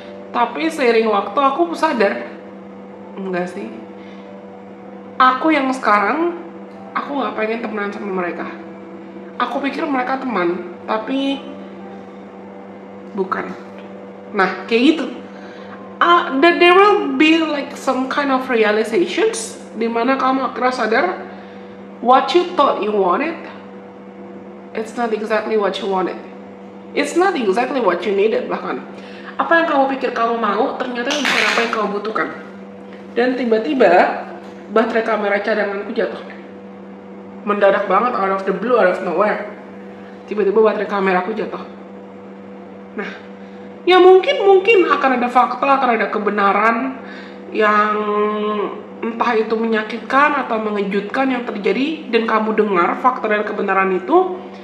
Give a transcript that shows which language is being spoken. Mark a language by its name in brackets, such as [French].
[Indonesian] Tapi seiring waktu aku sadar, enggak sih, aku yang sekarang, aku gak pengen temenan sama mereka. Aku pikir mereka teman, tapi bukan. Nah, kayak gitu. [English] There will be like some kind of realizations, [Indonesian] dimana kamu akhirnya sadar, [English] what you thought you wanted, it's not exactly what you wanted. It's not exactly what you needed [Indonesian] bahkan. Apa yang kamu pikir kamu mau, ternyata bukan apa yang kamu butuhkan. Dan tiba-tiba baterai kamera cadanganku jatuh. Mendadak banget, [English] out of the blue, out of nowhere. [Indonesian] Tiba-tiba baterai kameraku jatuh. Nah, ya mungkin akan ada fakta, akan ada kebenaran yang entah itu menyakitkan atau mengejutkan yang terjadi, dan kamu dengar fakta dan kebenaran itu.